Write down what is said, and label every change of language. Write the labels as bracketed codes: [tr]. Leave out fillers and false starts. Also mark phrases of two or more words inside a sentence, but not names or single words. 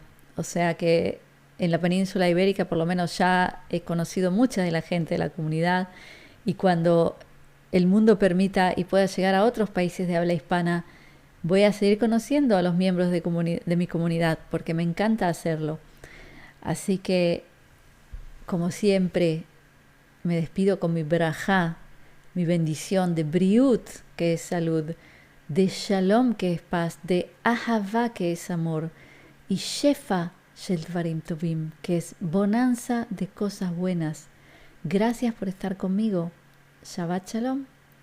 [es] O sea que en la península ibérica por lo menos ya he conocido mucha de la gente de la comunidad y cuando el mundo permita y pueda llegar a otros países de habla hispana, voy a seguir conociendo a los miembros de mi comunidad porque me encanta hacerlo. Así que, como siempre, me despido con mi berajá, mi bendición de briut, que es salud, de shalom, que es paz, de ahavá, que es amor, y [he] שפע של דברים טובים, [es] que es bonanza de cosas buenas. Gracias por estar conmigo. [he] שבת שלום.